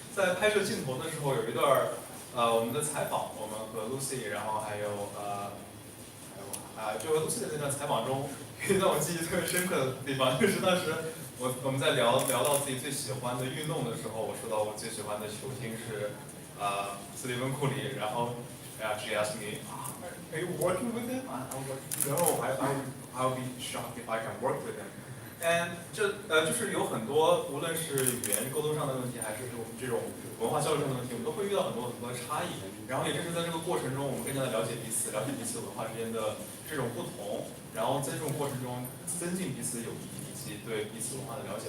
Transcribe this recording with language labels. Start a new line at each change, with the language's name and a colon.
Chinese: 在拍摄镜头的时候，有一段我们的采访，我们和 Lucy， 然后还有就和 Lucy 的那段采访中，有一段我记忆特别深刻的地方，就是当时我们在聊到自己最喜欢的运动的时候，我说到我最喜欢的球星是。
English: 斯蒂芬·库里，
Chinese: 然后
English: she asked me, "Are you working with him?" I was like, "No, I'll be shocked if I can work with him." And
Chinese: 就是有很多，无论是语言沟通上的问题，还是我们这种文化交流上的问题，我们都会遇到很多的差异。然后也正是在这个过程中，我们更加的了解彼此文化之间的这种不同，然后在这种过程中增进彼此的友谊以及对彼此文化的了解。